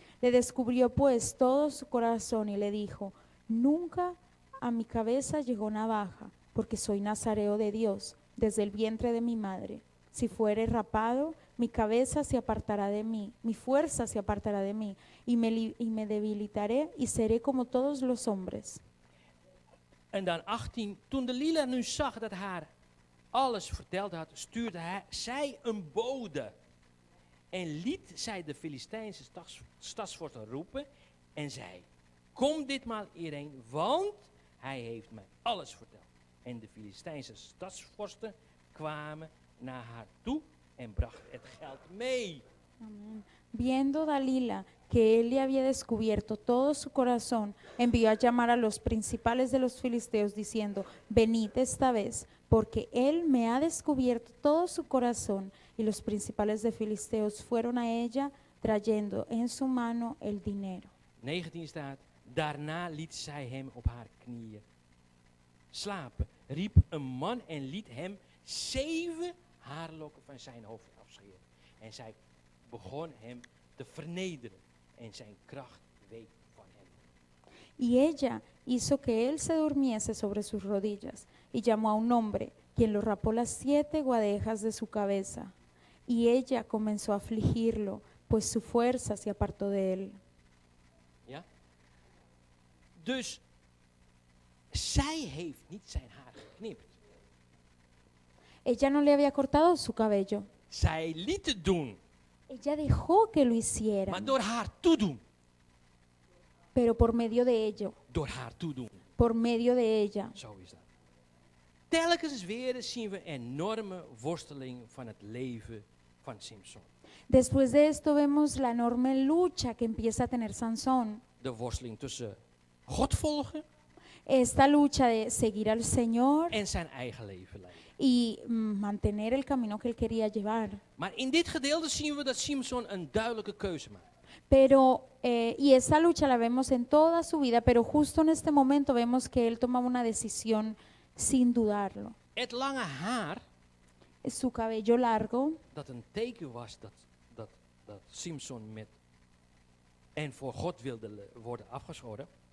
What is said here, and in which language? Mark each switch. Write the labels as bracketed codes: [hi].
[es] Le descubrió pues todo su corazón y le dijo, nunca a mi cabeza llegó navaja, porque soy nazareo de Dios, desde el vientre de mi madre. Si fuere rapado, mi cabeza se apartará de mí, mi fuerza se apartará de mí, y me debilitaré y seré como todos los hombres. [nl] En dan 18, toen Delila nu zag dat haar alles verteld had, stuurde zij een bode. En liet zij de Filistijnse stadsvorsten roepen en zei, kom ditmaal hierheen, want hij heeft mij alles verteld. En de Filistijnse stadsvorsten kwamen naar haar toe en brachten het geld mee. [es] Amén. Viendo Dalila que él le había descubierto todo su corazón, envió a llamar a los principales de los filisteos diciendo, venid esta vez, porque él me ha descubierto todo su corazón. Y los principales de filisteos fueron a ella trayendo en su mano el dinero. [nl] 19 staat, daarna liet zij hem op haar knieën slapen, riep een man en liet hem 7 haarlokken van zijn hoofd afscheren. En zij begon hem te vernederen en zijn kracht week van hem. [es] Y ella hizo que él se durmiese sobre sus rodillas y llamó a un hombre, quien lo rapó las 7 guadejas de su cabeza. Y ella comenzó a afligirlo, pues su fuerza se apartó de él. [nl] Ja? Dus zij heeft niet zijn haar geknipt. [es] Ella no le había cortado su cabello. [nl] Zij liet het doen, [es] Ella dejó que lo [nl] maar [es] hicieran, [nl] door haar toedoen. [es] pero por medio de ello, [nl] Door haar toedoen. [es] por medio de ella. [nl] Zo is dat. Telkens weer zien we een enorme worsteling van het leven van Samson. [es] Después de esto vemos la enorme lucha que empieza a tener Sansón. [nl] De worsteling tussen God volgen [es] Esta lucha de seguir al Señor [nl] en zijn eigen leven leiden. [es] y mantener el camino que él quería llevar. [nl] Maar in dit gedeelte zien we dat Samson een duidelijke keuze maakt. [es] Pero, y esa lucha la vemos en toda su vida, pero justo en este momento vemos que él toma una decisión sin dudarlo. [nl] Het lange haar, [es] Su cabello largo, [nl] dat een teken was dat Samson met en voor God wilde worden afgeschoren.